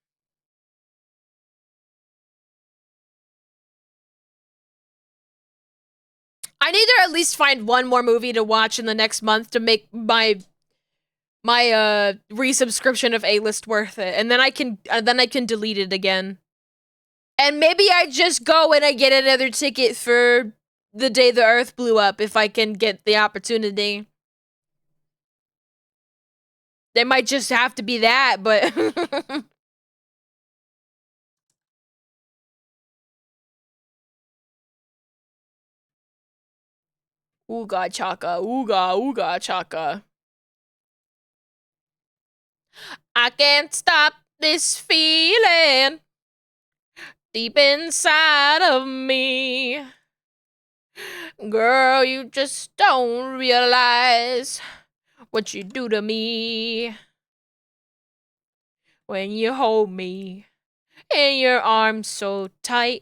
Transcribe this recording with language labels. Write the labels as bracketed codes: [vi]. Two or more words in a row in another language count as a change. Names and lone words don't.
[en] I need to at least find one more movie to watch in the next month to make my resubscription of A-List worth it, and then I can delete it again. And maybe I just go and I get another ticket for the day the Earth blew up if I can get the opportunity. There might just have to be that, but ooga chaka, ooga ooga chaka. I can't stop this feeling deep inside of me. Girl, you just don't realize what you do to me when you hold me in your arms so tight.